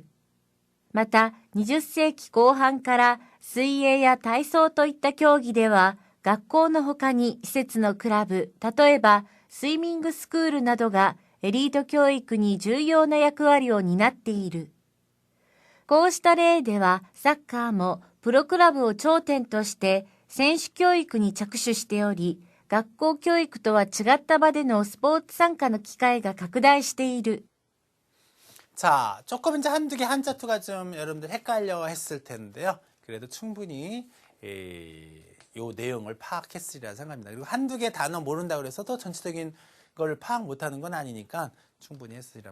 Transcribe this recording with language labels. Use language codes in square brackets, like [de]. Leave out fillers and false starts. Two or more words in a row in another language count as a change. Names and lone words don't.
[ja] また、20世紀後半から水泳や体操といった競技では学校の他に施設のクラブ、例えばスイミングスクールなどがエリート教育に重要な役割を担っている。こうした例ではサッカーもプロクラブを頂点として選手教育に着手しており、学校教育とは違った場でのスポーツ参加の機会が拡大している。 [ko] 자, 조금 이제 한두 개 한자투가 좀 여러분들 헷갈려 했을 텐데요. 그래도 충분히 요 내용을 파악했으리라 생각합니다. 그리고 한두 개 단어 모른다고 해서도 전체적인 걸 파악 못하는 건 아니니까 충분히 했으리라.